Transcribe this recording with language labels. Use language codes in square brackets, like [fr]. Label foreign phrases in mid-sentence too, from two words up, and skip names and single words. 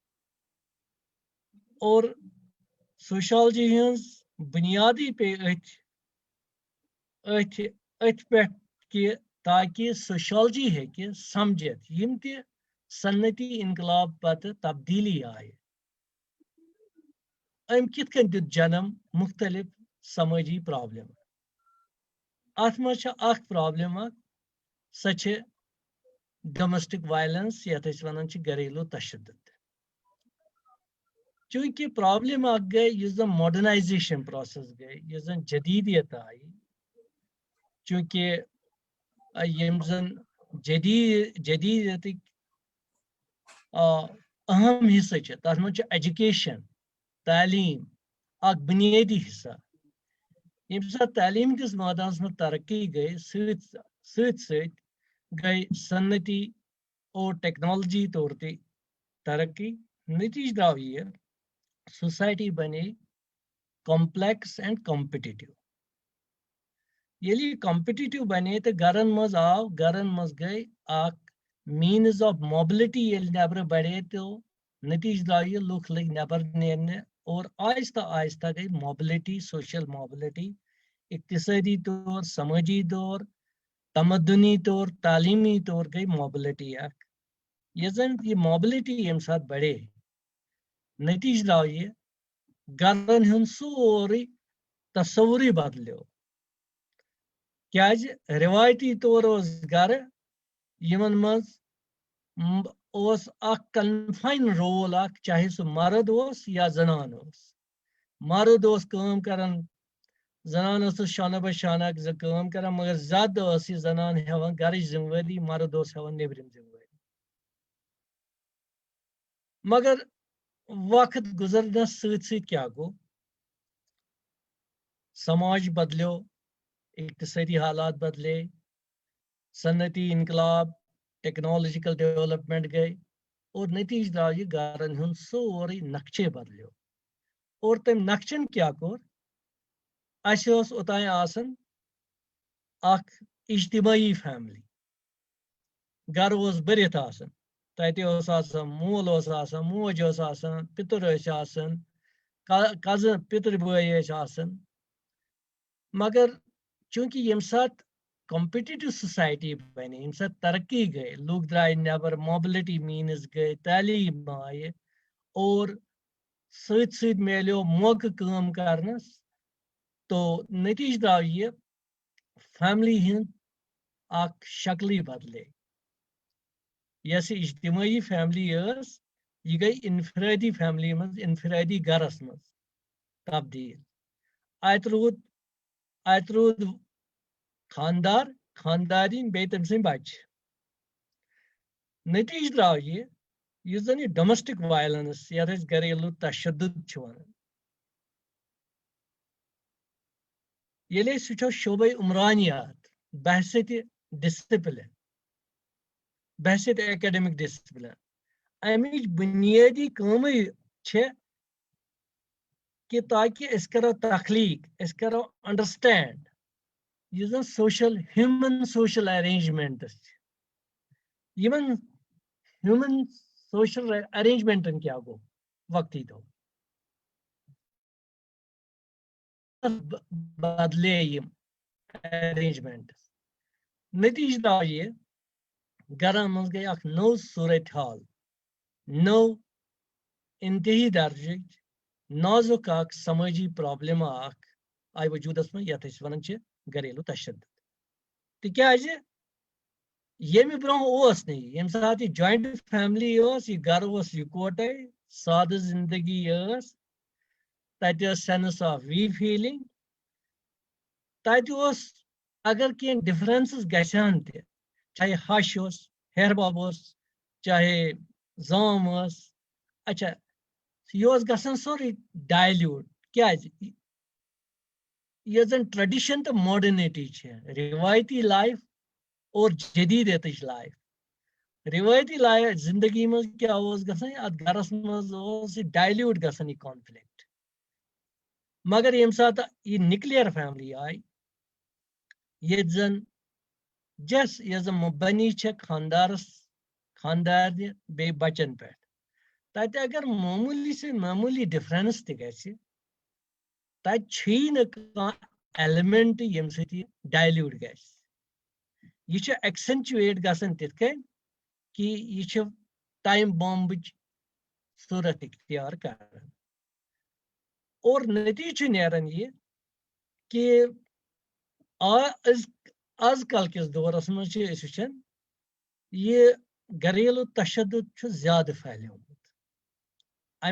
[ks] और सोशलॉजी हज बुनियादी पे अथ पे कि ताकि सोशलॉजी हेकि समझित यम त सन्नती इनकलाब पत तब्दीली आय अम कित कन दित जन्म मुख्तलिफ समाजी प्रॉब्लम अत मज प्रॉब्लम सह छ [en] domestic violence [ks] यथ वन घरेलू तशद्दुद चूंकि प्रॉब्लम गई इस [en] modernization process [ks] गई इस जदीदियत आई चूंकि यम जन जदीदियत अहम हिस्सा तथ मज एजुकेशन तालीम बुनियादी हिस्सा यम सात तालीम किस मैदान में तरक्की गई सत गई सन्नती और टेक्नोलॉजी तौर ते तरक्की नतीज द्राव यह सोसाइटी बने [en] complex and competitive [ks] ये कॉम्पिटिटिव बने तो गरन मज आव गरन मज गई [en] means of mobility [ks] नबर बढ़े तो नतीज द्राव यह लुख लग नबर नेरने और आहिस्ता आहिस्ता गई मोबिलिटी [en] social mobility [ks] इक्तिसादी तौर समाजी तौर तमदनी तौर तालीमी तौर गई मोबिलिटी ये मोबिलिटी यम साथ बढ़े नतीज द्राव यह गरन हुन सोरी तस्वुरी बदलो क्या रिवायती तौर गर यमन मज [en] confine role [ks] चाहे सह मर्द या जनान मर्द काम करन जनान शाना बशाना काम कर मगर ज्यादा जनान हेवान घर जिम्मेवारी मर्द हेवान नेबरिम जिम्मेवारी मगर वक्त गुजरनस सत क्या गो समाज बदलो इक्तिसादी हालात बदले सन्नती इनकलाब [en] technological development [ks] गए और नतीज द्राव यह गरन हुन सोरी नक्शे बदलो और तम नक्शन क्या कोर ओतान आसन इज्तिमाई फैमिली गर भरित आसन तत मोल मोज पितर कजन पितर बई मगर चूंकि यम सात [en] competitive society [ks] बने यम सात तरक्की गई लोग द्राय नबर [en] mobility means [ks] गई तालीम आय और सत मिलो मौके काम करनस तो नतीज द्राव यह फैमिली हिंद शक्ल बदले यस इज्तिमाई फैमिली यह गई इनफरादी फैमिली मज इनफरादी गरस मज तब्दील अत रूद खानदार खानदारी बे तम सद बच नतीज द्राव यह जन [en] domestic violence [ks] यथ घरेलू तशद्दुद वन ये वो शोबे उमरानियात बहसत डिसिप्लिन बहसत [en] academic discipline [ks] अमिच बुनियादी काम कि ताकि अस करो तखलीक अस करो अंडरस्टैंड यह [en] social human social arrangements human social [ks] अरेंजमेंटन क्या गो वक्ती तो बदले यम अरेंजमेंट नतीज द्राव यह गरन मज गई नौ सूरत हाल नौ इंतही दर्ज नाजुक समाजी प्रॉब्लम आय वजूदस में यथ वन घरेलू तशद्दुद तिकाज यम ब्रोह यम सात [en] joint family [ks] यह घर इकोटे साद जिंदगी तत [en] sense of we feeling [ks] तत अगर कह डिफरेंसेस गसान त चाहे हश हेर बब चाहे जाम अच्छा यह गसान सोरे डायल्यूट क्या ये जन ट्रेडिशन तो मॉडर्निटी रिवायती लाइफ और जदीदियत लाइफ रिवायती लाइफ जिंदगी में क्या गसान अत गरस मज डायल्यूट गसान यह कॉन्फ्लिक्ट मगर ये सात यह [en] nuclear family [ks] आई ये जन जस ये जन मुबनी खानदारस खानदार बे बचन पे तत अगर मामूली से मामूली डिफरेंस त तत एलिमेंट यम डायल्यूट गह एक्सेंचुएट गसान तिथ कन कि यह [en] time bomb [ks] सूरत इख्तियार कर और नतीज नेरान ये कि आजकल किस दौरस मज वुचान यह घरेलू तशद्दुद ज्यादा फैलियोमुत अम